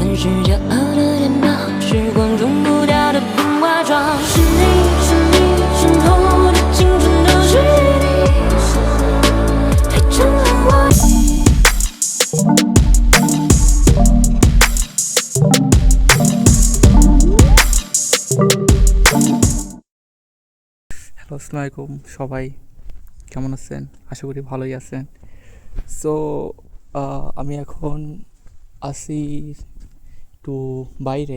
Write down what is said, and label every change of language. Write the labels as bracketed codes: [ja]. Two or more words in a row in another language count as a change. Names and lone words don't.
[zh] 是骄傲的脸庞，时光冲不掉的风化妆。是你，是你，渗透我的青春都是你，陪衬了我。 [bn] হ্যালো, [ar] السلام عليكم [bn] সবাই, কেমন আছেন? আশা করি ভালোই আছেন। সো আমি এখন আসি একটু বাইরে।